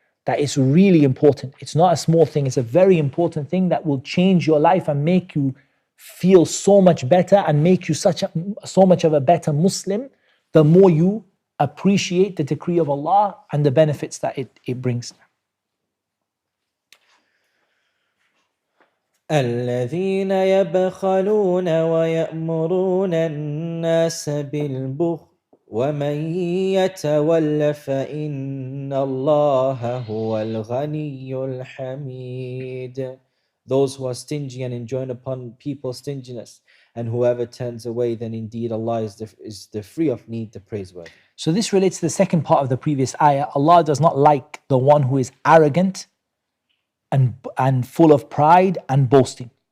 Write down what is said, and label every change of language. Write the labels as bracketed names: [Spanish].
[English] That is really important. It's not a small thing, it's a very important thing that will change your life and make you feel so much better and make you so much of a better Muslim, the more you appreciate the decree of Allah and the benefits that it brings. [Arabic] الذين يبخلون ويأمرون الناس بالبخل ومن يتول فإن الله هو الغني الحميد. [English] Those who are stingy and enjoin upon people stinginess, and whoever turns away, then indeed Allah is the free of need, the praiseworthy. So this relates to the second part of the previous ayah. Allah does not like the one who is arrogant and full of pride and boasting.